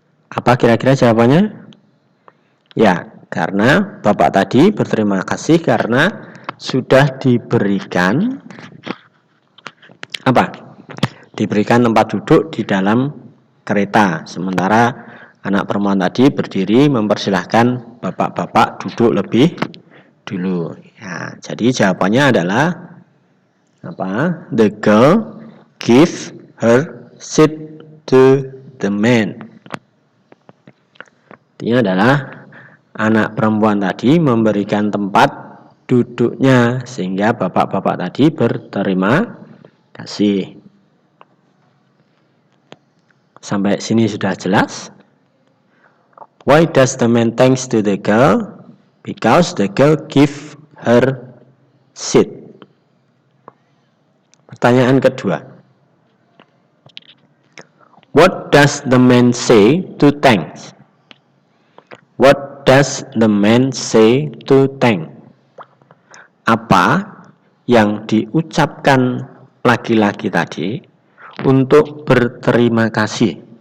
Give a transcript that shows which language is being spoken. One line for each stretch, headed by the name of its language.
Indonesian: Apa kira-kira jawabannya? Ya, karena bapak tadi berterima kasih karena sudah diberikan apa? Diberikan tempat duduk di dalam kereta. Sementara anak perempuan tadi berdiri mempersilahkan bapak-bapak duduk lebih dulu. Ya, jadi jawabannya adalah apa?
English: The girl give her seat to the man.
Indonesian: Artinya adalah anak perempuan tadi memberikan tempat duduknya sehingga bapak-bapak tadi berterima kasih. Sampai sini sudah jelas?
English: Why does the man thanks to the girl? Because the girl give her seat.
Indonesian: Pertanyaan kedua.
English: What does the man say to thanks? What does the man say to thank?
Indonesian: Apa yang diucapkan laki-laki tadi untuk berterima kasih?